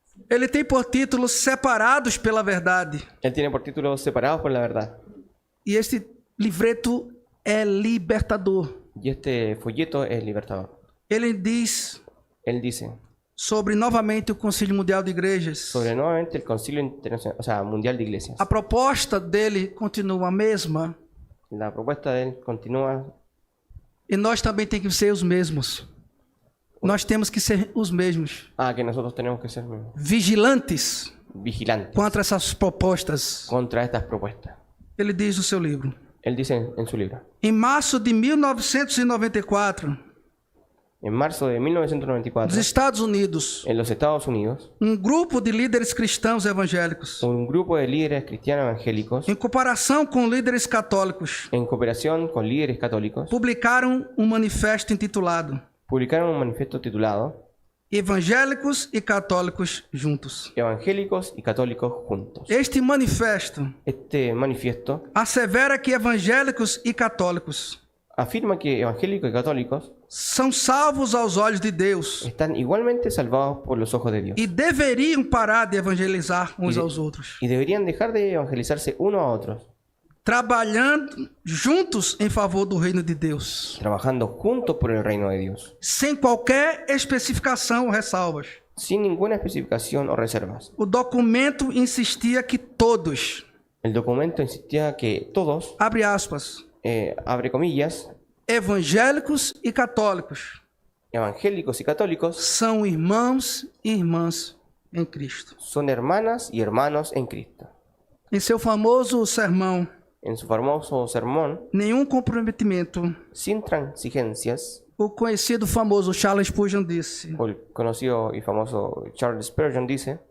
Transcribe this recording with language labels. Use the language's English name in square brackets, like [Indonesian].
[Portuguese] Ele tem por título Separados pela Verdade. [Spanish] Él tiene por título Separados por la Verdad. [Portuguese] E este livreto é libertador. [Spanish] Y este folleto es libertador. [Portuguese] Ele diz [Spanish] Él dice [Portuguese] sobre novamente o Concílio Mundial de Igrejas. [Spanish] sobre nuevamente el Concilio Internacional, o sea, Mundial de Iglesias. [Portuguese] A proposta dele continua a mesma [Spanish] La propuesta de él continúa [Portuguese] e nós também temos que ser os mesmos. Nós temos que ser os mesmos, [Spanish] que nosotros tenemos que ser [Portuguese] vigilantes [Spanish] vigilantes [Portuguese] contra essas propostas. [Spanish] contra estas propuestas. [Portuguese] Ele diz no seu livro. [Spanish] Él dice en su libro. [Portuguese] Em março de 1994, [Spanish] En marzo de [Portuguese] nos [Spanish] 1994, [Portuguese] Estados Unidos, [Spanish] en los Estados Unidos, [Portuguese] grupo de líderes cristãos evangélicos, [Spanish] un grupo de líderes cristianos evangélicos, [Portuguese] em comparação com líderes católicos, [Spanish] en cooperación con líderes católicos, [Portuguese] publicaram manifesto intitulado [Spanish] publicaron un manifiesto titulado [Portuguese] Evangélicos e Católicos Juntos. [Spanish] Evangélicos y Católicos Juntos. [Portuguese] Este manifesto [Spanish] Este manifiesto [Portuguese] assevera que evangélicos e católicos [Spanish] afirma que evangélicos y católicos [Portuguese] são salvos aos olhos de Deus [Spanish] están igualmente salvados por los ojos de Dios [Portuguese] e deveriam parar de evangelizar uns aos outros, [Spanish] y deberían dejar de evangelizarse unos a otros, [Portuguese] trabalhando juntos em favor do reino de Deus, [Spanish] trabajando juntos por el reino de Dios, [Portuguese] sem qualquer especificação ou ressalvas. [Spanish] sin ninguna especificación o reservas. [Portuguese] O documento insistia que todos, [Spanish] El documento insistía que todos, [Portuguese] abre aspas, [Spanish] abre comillas, [Portuguese] evangélicos e católicos [Spanish] evangélicos y católicos [Portuguese] são irmãos e irmãs em Cristo. [Spanish] son hermanas y hermanos en Cristo. [Portuguese] Em seu famoso sermão, [Spanish] En su famoso sermón, [Portuguese] Nenhum Comprometimento, [Spanish] sin transigencias, [Portuguese] o conhecido famoso Charles Spurgeon disse, [Spanish] o el conocido y famoso Charles Spurgeon dice,